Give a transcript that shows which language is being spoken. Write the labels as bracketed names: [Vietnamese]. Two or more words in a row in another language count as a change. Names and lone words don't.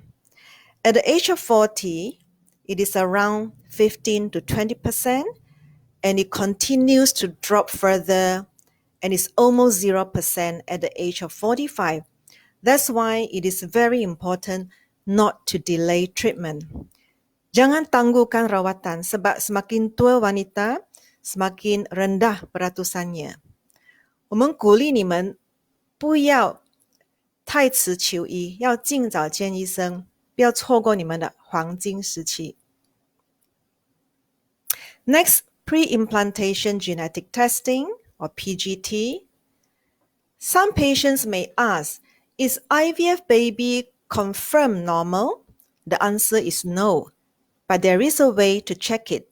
[English] At the age of 40, it is around 15 to 20%, and it continues to drop further, and it's almost 0% at the age of 45. That's why it is very important not to delay treatment. [Malay] Jangan tangguhkan rawatan sebab semakin tua wanita, semakin rendah peratusannya. [Chinese] 我们鼓励你们不要太迟求医，要尽早见医生，不要错过你们的黄金时期。 [English] Next, pre-implantation genetic testing or PGT. Some patients may ask, is IVF baby confirmed normal? The answer is no, but there is a way to check it.